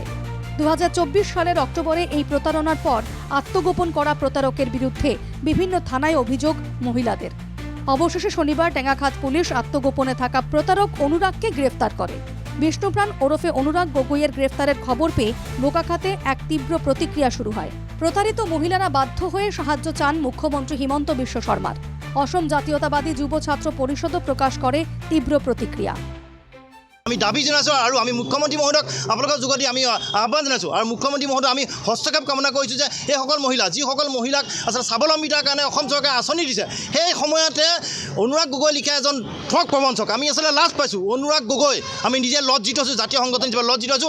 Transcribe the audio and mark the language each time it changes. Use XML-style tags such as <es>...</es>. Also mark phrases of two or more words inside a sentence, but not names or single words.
<bn>2024 সালের অক্টোবরে এই প্রতারণার পর আত্মগোপন করা প্রতারকের বিরুদ্ধে বিভিন্ন থানায় অভিযোগ মহিলাদের। অবশেষে শনিবার টেঙ্গাখাত পুলিশ আত্মগোপনে থাকা প্রতারক অনুরাগকে গ্রেফতার করে। বিষ্ণুপ্রাণ ওরফে অনুরাগ গগৈয়ের গ্রেফতারের খবর পেয়ে বোকাখাতে এক তীব্র প্রতিক্রিয়া শুরু হয়। প্রতারিত মহিলারা বাধ্য হয়ে সাহায্য চান মুখ্যমন্ত্রী হিমন্ত বিশ্ব শর্মার। অসম জাতীয়তাবাদী যুব ছাত্র পরিষদও প্রকাশ করে তীব্র প্রতিক্রিয়া।</bn> <as>আমি দাবী জনাইছোঁ আৰু আমি মুখ্যমন্ত্ৰী মহোদয়ক আপোনালোকৰ যোগেদি আমি আহ্বান জনাইছোঁ, আৰু মুখ্যমন্ত্ৰী মহোদয় আমি হস্তক্ষেপ কামনা কৰিছোঁ যে এইসকল মহিলা, যিসকল মহিলাক আচলতে স্বাৱলম্বিতাৰ কাৰণে অসম চৰকাৰে আঁচনি দিছে, সেই সময়তে অনুৰাগ গগৈ লিখা এজন ঠগ প্ৰবঞ্চক। আমি আচলতে লাজ পাইছোঁ। অনুৰাগ গগৈ, আমি নিজে লজ্জিত হৈছোঁ, জাতীয় সংগঠন হিচাপে লজ্জিত হৈছোঁ।</as>